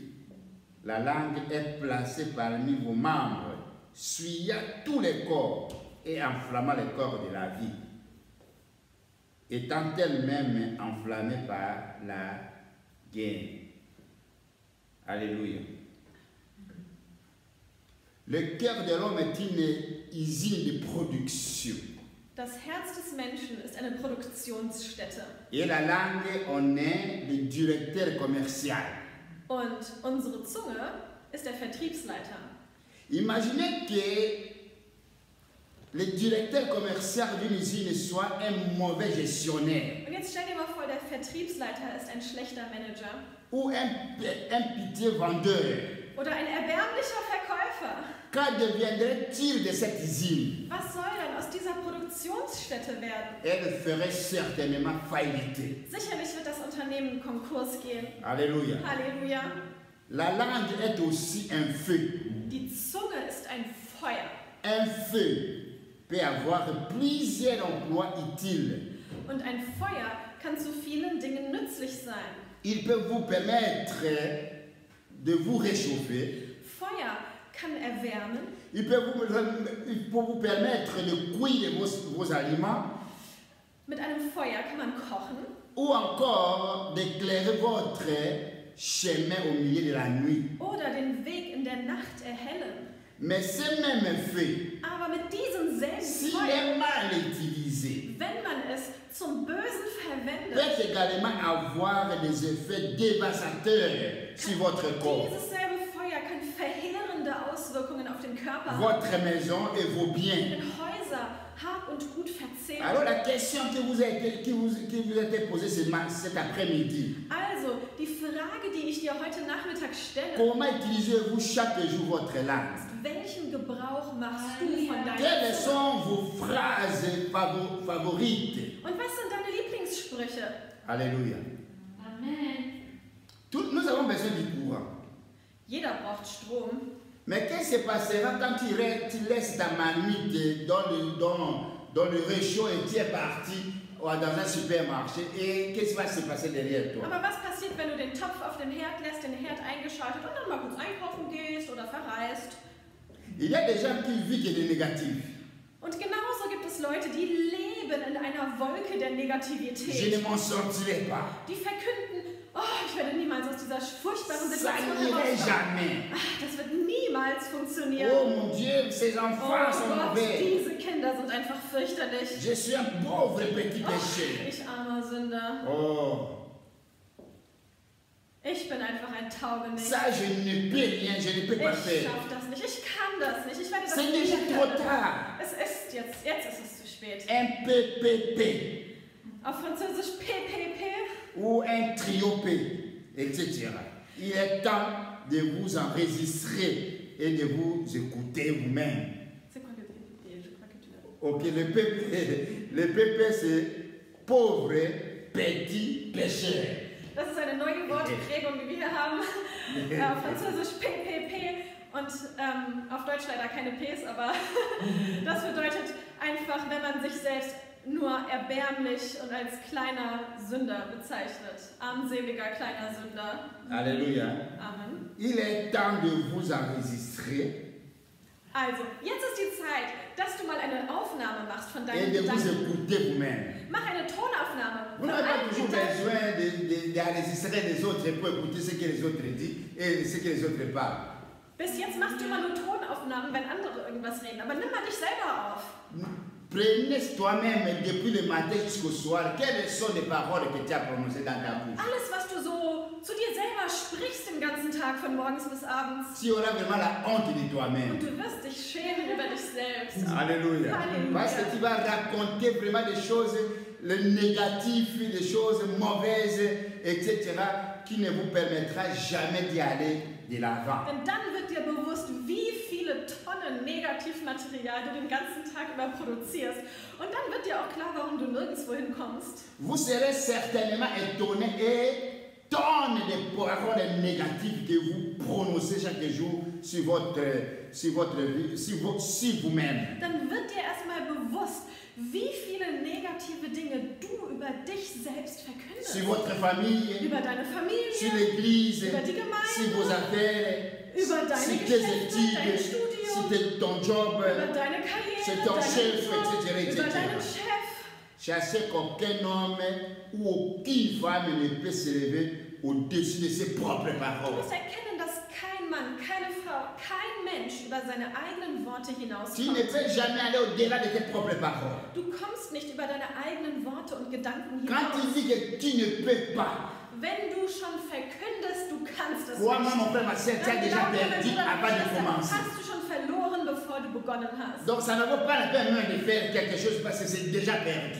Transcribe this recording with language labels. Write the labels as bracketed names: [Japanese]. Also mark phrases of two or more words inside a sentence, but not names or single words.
[French] La langue est placée parmi vos membres, suyant tous les corps et enflammant les corps de la vie, étant elle-même enflammée par la guerre. Alléluia. Le cœur de l'homme est une usine de production. [German] Das Herz des Menschen ist eine Produktionsstätte. [French] Et la langue, on est le directeur commercial. [German] Und unsere Zunge ist der Vertriebsleiter. [French] Imaginez que le directeur commercial d'une usine soit un mauvais gestionnaire [German] Und jetzt stell dir mal vor, der Vertriebsleiter ist ein schlechter Manager [French] ou un pitié vendeur. [German] oder ein erbärmlicher Verkäufer. [French] Qu'en deviendrait-il de cette usine? [German] Was soll dann aus dieser Produktionsstätte werden? [French] Elle ferait certainement faillite. [German] Sicherlich wird das Unternehmen in Konkurs gehen. [French] Alléluia. [German] Halleluja. [French] La langue est aussi un feu. [German] Die Zunge ist ein Feuer. [French] Un feu peut avoir plusieurs emplois utiles. [German] Und ein Feuer kann zu vielen Dingen nützlich sein. [French] Il peut vous permettre de vous réchauffer. [German] Feuer kann erwärmen. [French] Il peut vous permettre de cuire vos aliments [German] Mit einem Feuer kann man kochen. [French] ou encore d'éclairer votre chemin au milieu de la nuit. [German] Oder den Weg in der Nacht erhellen. [French] Mais ce même feu, [German] Aber mit diesem selben [French] s'il [German] Feuer, [French] est mal utilisé, [German] wenn man es zum Bösen verwendet, [French] peut également avoir des effets dévastateurs sur votre corps, [German] dieses selbe Feuer kann verheerende Auswirkungen auf den Körper haben, [French] votre maison et vos biens. [German] in Häuser, Hab und Gut verzehren. [French] Alors la question qui vous a été posée cet après-midi, [German] Also, die Frage, die ich dir heute Nachmittag stelle, [French] comment utilisez-vous chaque jour votre langue? [German] welchen Gebrauch machst du von deiner [French] Quelles [German] Zunge? [French] sont vos phrases favorites? [German] Und was sind deine Lieblingssprüche? [French] Alléluia. [German] Amen. [French] Nous avons besoin du courant. [German] Jeder braucht Strom. [French] Mais qu'est-ce qui se passera quand tu laisses ta marmite dans le réchaud et tu es parti dans un supermarché et qu'est-ce qui va se passer derrière toi? [German] Aber was passiert, wenn du den Topf auf dem Herd lässt, den Herd eingeschaltet und dann mal kurz einkaufen gehst oder verreist? [French] Il y a des gens qui vivent des négatifs. [German] Und genauso gibt es Leute, die leben in einer Wolke der [French] Je ne [German] Negativität. [French] m'en sortirai pas. [German] Die verkünden, oh, ich werde niemals aus dieser furchtbaren [French] Ça [German] Situation [French] n'irait [German] herauskommen. [French] jamais. [German] Ach, das wird niemals funktionieren. [French] Oh mon Dieu, ces [German] Oh [French] enfants sont [German] Gott, [French] mauvais. [German] diese Kinder sind einfach fürchterlich. [French] Je suis un pauvre petit [German] Oh, [French] péché. [German] ich armer Sünder. Oh, Ich Ich bin einfach ein Taugenichts. [French] Ça, je ne peux rien, je ne peux pas [German] Ich [French] faire. [German] schaffe das nicht. Ich kann das nicht. Ich werde das [French] C'est [German] nicht [French] déjà trop [German] können. [French] tard. [German] Es ist jetzt ist es zu spät. [French] Un PPP [German] Auf Französisch PPP [French] ou un trio P, etc. Il est temps de vous enregistrer et de vous écouter vous-même. C'est quoi le PPP? Je crois que tu l'as. Ok, le PP c'est pauvre petit pécheur. [German] Das ist eine neue Wortprägung, die wir hier haben. Auf Französisch PPP und auf Deutsch leider keine Ps, aber das bedeutet einfach, wenn man sich selbst nur erbärmlich und als kleiner Sünder bezeichnet. Armseliger kleiner Sünder. [French] Alléluia. [German] Amen. [French] Il est temps de vous enregistrer [German] Also, jetzt ist die Zeit, dass du mal eine Aufnahme machst von [French] et [German] deinen [French] de vous [German] Gedanken. [French] écouter vous-même. [German] Mach eine Tonaufnahme [French] Vous [German] von [French] n'avez pas [German] allen [French] toujours [German] Gedanken. [French] besoin d'enregistrer les autres pour écouter ce que les autres disent et ce que les autres parlent. [German] Bis jetzt machst du immer nur Tonaufnahmen, wenn andere irgendwas reden. Aber nimm mal dich selber auf. [French] Prenez toi-même depuis le matin jusqu'au soir quelles sont les paroles que tu as prononcées dans ta bouche. [German] Alles, was du so zu dir selber sprichst den ganzen Tag, von morgens bis abends. [French] Tu auras vraiment la honte de [German] Und [French] toi-même. [German] du wirst dich schämen über dich selbst. [French] Alléluia. Alléluia. Parce que tu vas raconter vraiment des choses, le négatif, des choses mauvaises, etc., qui ne vous permettra jamais d'y aller de l'avant. [German] Denn dann wird dir bewusst, wie viele Tonnen Negativmaterial du den ganzen Tag über produzierst. Und dann wird dir auch klar, warum du nirgendwo hinkommst. [French] Vous serez certainement étonné et tonnes de paroles négatives que vous prononcez chaque jour sur vous-même. [German] Dann wird dir erstmal bewusst, wie viele negative Dinge du über dich selbst verkündest. [French] Sur votre famille, [German] Über deine Familie, [French] sur l'église, [German] über die Gemeinde, [French] sur vos affaires, [German] über deine [French] sur tes [German] Geschäfte, dein [French] études, [German] Studium, [French] sur ton job, [German] über deine Karriere, [French] sur ton [German] deinen [French] chef, [German] Job, [French] etc., [German] über [French] etc. [German] deinen Chef. [French] Chassez qu'aucun homme ou aucune femme ne peut se lever au-dessus de ses propres [German] Du [French] paroles. [German] musst erkennen, dass kein Mann, keine Frau, kein Mensch über seine eigenen Worte [French] Tu ne [German] hinauskommt. [French] peux jamais aller au-delà de tes propres paroles. [German] Du kommst nicht über deine eigenen Worte und Gedanken [French] Quand tu [German] hinaus. [French] dis que tu ne peux pas, [German] Wenn du schon verkündest, du kannst es [French] crois-moi [German] nicht. [French] mon frère, ma soeur, tu as [German] Dann [French] déjà [German] glaub mir, mein [French] perdu [German] Bruder, [French] avant [German] meine [French] de [German] Schwester, [French] commencer. [German] hast du schon verloren, bevor du begonnen hast. [French] Donc ça ne vaut pas la peine même de faire quelque chose parce que c'est déjà perdu.